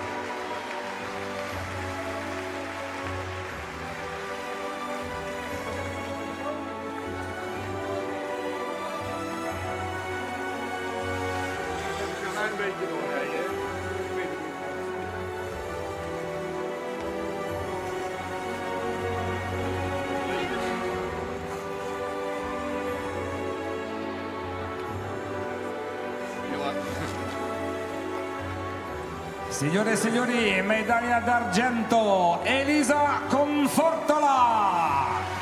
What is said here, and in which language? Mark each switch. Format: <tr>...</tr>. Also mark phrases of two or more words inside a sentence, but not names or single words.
<nl>Een beetje doorrijden.</nl> <it>Signore e signori, medaglia d'argento, Elisa Confortola.</it>